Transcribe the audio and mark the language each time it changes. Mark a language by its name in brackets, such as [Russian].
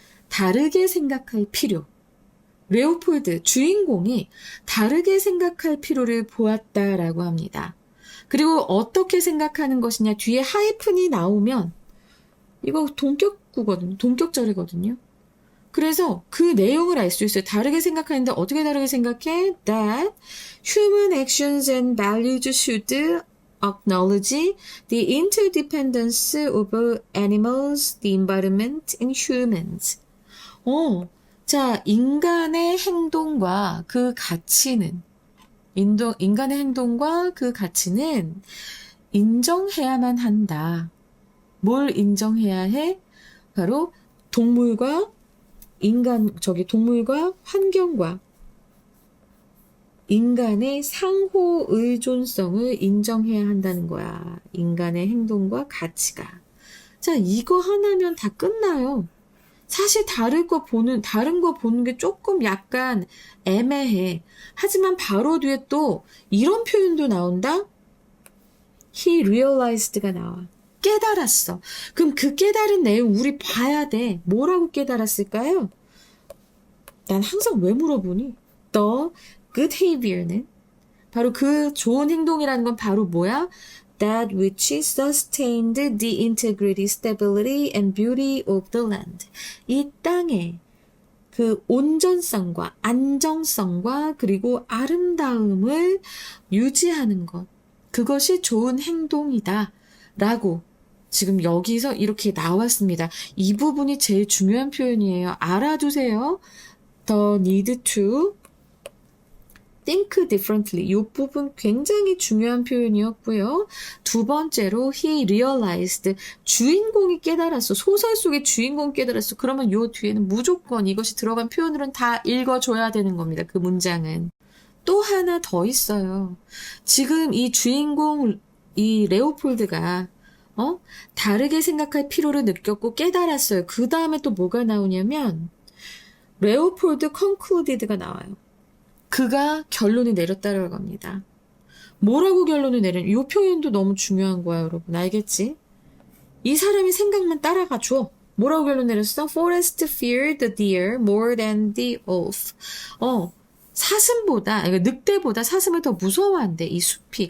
[Korean] 다르게 생각할 필요. 레오폴드 주인공이 다르게 생각할 필요를 보았다라고 합니다. 그리고 어떻게 생각하는 것이냐 뒤에 하이픈이 나오면 이거 동격구거든요. 동격절이거든요. 그래서 그 내용을 알 수 있어요. 다르게 생각하는데 어떻게 다르게 생각해? [English] That human actions and values should acknowledge the interdependence of animals, the environment, and humans. [Korean] 자, 인간의 행동과 그 가치는, 인간의 행동과 그 가치는 인정해야만 한다. 뭘 인정해야 해? 바로 동물과 동물과 환경과 인간의 상호 의존성을 인정해야 한다는 거야. 인간의 행동과 가치가. 자, 이거 하나면 다 끝나요. 사실 다른 거 보는 게 조금 약간 애매해. 하지만 바로 뒤에 또 이런 표현도 나온다? [English] He realized [Korean] 가 나와. 깨달았어. 그럼 그 깨달은 내용 우리 봐야 돼. 뭐라고 깨달았을까요? 난 항상 왜 물어보니? [English] The good behavior [Korean] 는 바로 그 좋은 행동이라는 건 바로 뭐야? [English] That which sustained the integrity, stability, and beauty of the land. [Korean] 이 땅의 그 온전성과 안정성과 그리고 아름다움을 유지하는 것. 그것이 좋은 행동이다. 라고 지금 여기서 이렇게 나왔습니다. 이 부분이 제일 중요한 표현이에요. 알아두세요. [English] The need to think differently. [Korean] 이 부분 굉장히 중요한 표현이었고요. 두 번째로 [English] he realized. [Korean] 주인공이 깨달았어. 소설 속의 주인공이 깨달았어. 그러면 이 뒤에는 무조건 이것이 들어간 표현으로는 다 읽어줘야 되는 겁니다. 그 문장은. 또 하나 더 있어요. 지금 이 주인공, 이 레오폴드가 다르게 생각할 필요를 느꼈고 깨달았어요. 그 다음에 또 뭐가 나오냐면 레오폴드 concluded가 나와요. 그가 결론을 내렸다라고 합니다. 뭐라고 결론을 이 표현도 너무 중요한 거야, 여러분. 알겠지? 이 사람이 생각만 따라가 줘. 뭐라고 결론 내렸어? [English] Forest feared the deer more than the wolf. [Korean] 사슴보다, 늑대보다 사슴을 더 무서워한대, 이 숲이.